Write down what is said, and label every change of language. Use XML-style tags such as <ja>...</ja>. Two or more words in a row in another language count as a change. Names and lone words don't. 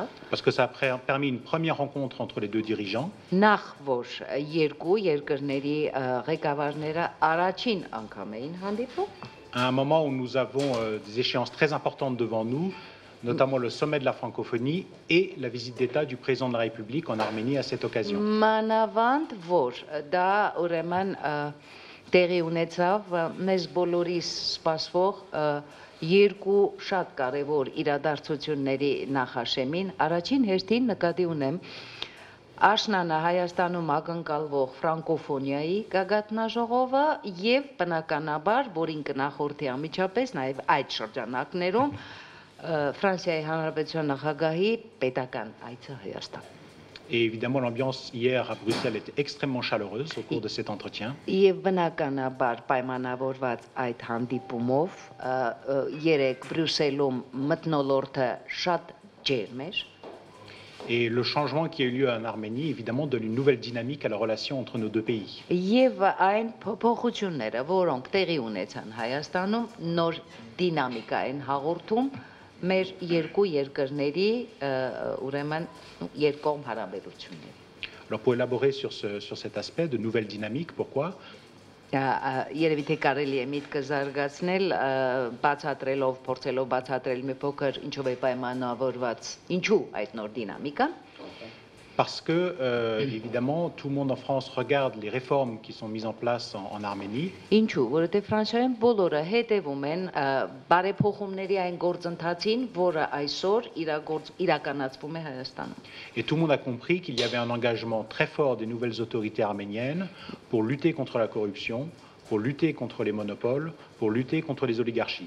<fr>Parce que ça a permis une première rencontre entre les deux dirigeants.</fr> <hy>Նախ որ երկու երկրների ղեկավարները առաջին անգամ էին հանդիպում։</hy> <fr>À un moment où nous avons des échéances très importantes devant nous, notamment le sommet de la francophonie et la visite d'État du président de la République en Arménie à cette occasion.</fr> <hy>Մանավանդ որ դա ուրեմն տեղի ունեցավ մեզ բոլորիս սպասվող երկու շատ կարևոր իրադարձությունների նախաշեմին, առաջին հերթին նկատի ունեմ Աշնանը Հայաստանում ակնկալվող ֆրանկոֆոնիայի գագաթնաժողովը եւ բնականաբար, որին կնախորդի անմիջապես նաեւ այդ շրջանակներում Ֆրանսիայի Հանրապետության նախագահի պետական այցը Հայաստան։</hy> <fr>Et évidemment, l'ambiance hier à Bruxelles était extrêmement chaleureuse au cours de cet entretien.</fr> <hy>Եվ բնականաբար պայմանավորված այդ հանդիպումով երեք Բրյուսելում մթնոլորտը շատ ջերմ էր։</hy> <fr>Et le changement qui a eu lieu en Arménie, évidemment, donne une nouvelle dynamique à la relation entre nos deux pays.</fr> <hy>Եվ այն փոփոխությունները, որոնք տեղի ունեցան Հայաստանում, նոր դինամիկա են հաղորդում մեր երկու երկրների ուրեմն երկկողմ հարաբերությունների։</hy> <fr>Alors pour élaborer sur cet aspect de nouvelle dynamique, pourquoi?</fr> <hy>Երևի թե կարելի է միտքը զարգացնել բացատրելով, փորձելով բացատրել մի փոքր ինչով է պայմանավորված, ինչու այդ նոր դինամիկան։</hy> <fr>Parce que, évidemment, tout le monde en France regarde les réformes qui sont mises en place en Arménie.</fr> <hy>Ինչու, որովհետև Ֆրանսիայում բոլորը հետևում են բարեփոխումների այն գործընթացին, որը այսօր իրականացվում է Հայաստանում։</hy> <fr>Et tout le monde a compris qu'il y avait un engagement très fort des nouvelles autorités arméniennes pour lutter contre la corruption, pour lutter contre les monopoles, pour lutter contre les oligarchies.</fr>